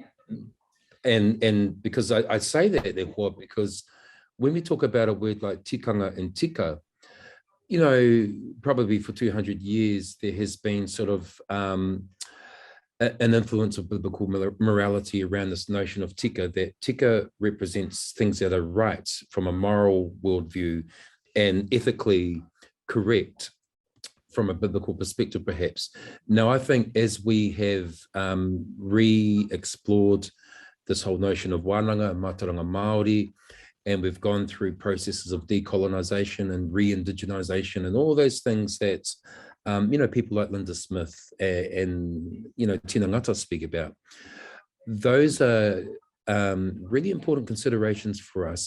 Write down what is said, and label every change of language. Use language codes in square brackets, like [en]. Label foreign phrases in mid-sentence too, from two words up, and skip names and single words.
[en] And because I say that, because when we talk about a word like tikanga and tika, probably for 200 years, there has been sort of an influence of biblical morality around this notion of tika, that tika represents things that are right from a moral worldview and ethically correct from a biblical perspective, perhaps. Now, I think as we have re-explored this whole notion of wānanga and [mi] mātauranga Māori, [en] and we've gone through processes of decolonization and re-indigenization and all those things that, people like Linda Smith and Tina Ngata speak about. Those are really important considerations for us.